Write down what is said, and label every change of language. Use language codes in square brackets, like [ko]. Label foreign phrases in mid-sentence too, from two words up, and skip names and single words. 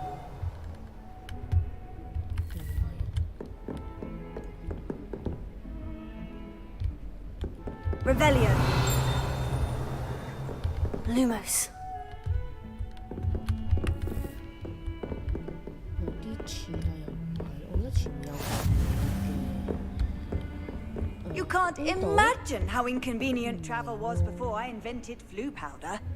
[en] Revelio. Lumos. [yue] 有啲似但又唔係，我覺得前面有嘅。 [en] You can't [yue] 呢度 [en] imagine how inconvenient travel was before I invented flu powder.